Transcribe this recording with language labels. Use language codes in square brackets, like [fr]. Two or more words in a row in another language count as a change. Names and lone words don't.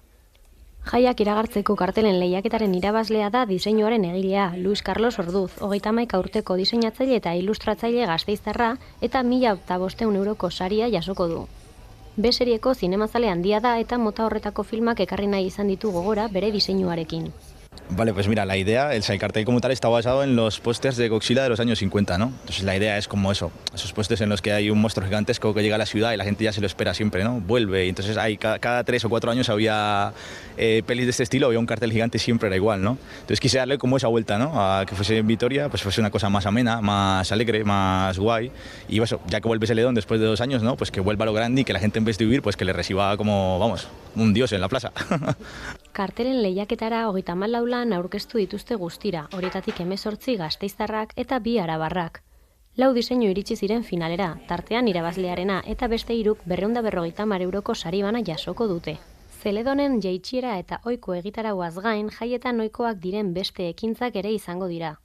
[eu] Jaiak iragartzeko kartelen lehiaketaren irabazlea da diseinuaren egilea, Luis Carlos Orduz, 31 urteko diseinatzaile eta ilustratzaile gasteiztarra, eta 1.500 euroko saria jasoko du. B-serieko zinemazale handia da eta mota horretako filmak ekarri nahi izan ditu gogora bere diseinuarekin. [es] Vale, pues mira, la idea, el cartel como tal está basado en los pósters de Godzilla de los años 50, ¿no? Entonces la idea es como eso, esos pósters en los que hay un monstruo gigantesco que llega a la ciudad y la gente ya se lo espera siempre, ¿no? Vuelve, y entonces hay cada 3 o 4 años había pelis de este estilo, había un cartel gigante y siempre era igual, ¿no? Entonces quise darle como esa vuelta, ¿no? A que fuese en Vitoria, pues fuese una cosa más amena, más alegre, más guay, y eso, ya que vuelve ese León después de 2 años, ¿no? Pues que vuelva a lo grande y que la gente en vez de huir, pues que le reciba como, vamos, un dios en la plaza. [eu] Kartelen lehiaketara 34 lan aurkeztu dituzte guztira, horietatik 18 gasteiztarrak eta 2 arabarrak. 4 diseinu iritsi ziren finalera, tartean irabazlearena eta beste 3 250 euroko sari bana jasoko dute. Zeledonen jaitsiera eta ohiko egitarauaz gain jaietan ohikoak diren beste ekintzak ere izango dira.